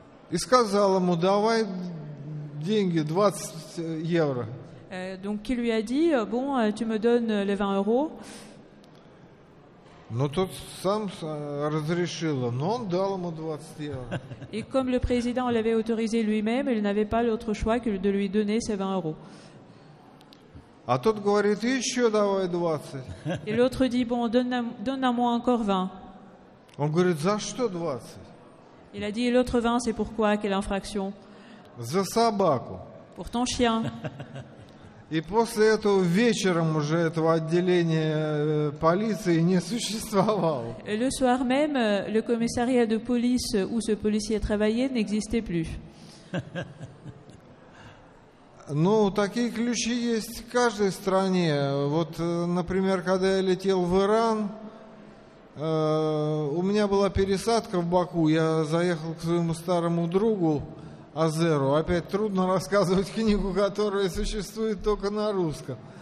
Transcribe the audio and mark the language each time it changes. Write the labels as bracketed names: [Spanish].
[Russian] И сказал ему, давай деньги, 20 евро. [French] Donc qui lui a dit, bon, tu me donnes les 20 euros. [Russian] Но тот сам разрешил, но он дал ему 20 евро. [French] Et comme le président l'avait autorisé lui-même, il n'avait pas l'autre choix que de lui donner ces 20 euros. [Russian] А тот говорит, еще давай 20. [French] Et l'autre dit, bon, donne-moi encore 20. [Russian] Он говорит, за что 20? [French] Il a dit, et l'autre 20, c'est pourquoi? Quelle infraction? [Russian] За собаку. [French] Pour ton chien. [Russian] И после этого вечером уже этого отделения полиции не существовало. [French] Et le soir même, le commissariat de police où ce policier travaillait n'existait plus. [Russian] Ну, такие ключи есть в каждой стране. Вот, например, когда я летел в Иран, у меня была пересадка в Баку. Я заехал к своему старому другу Азеру. Опять трудно рассказывать книгу, которая существует только на русском.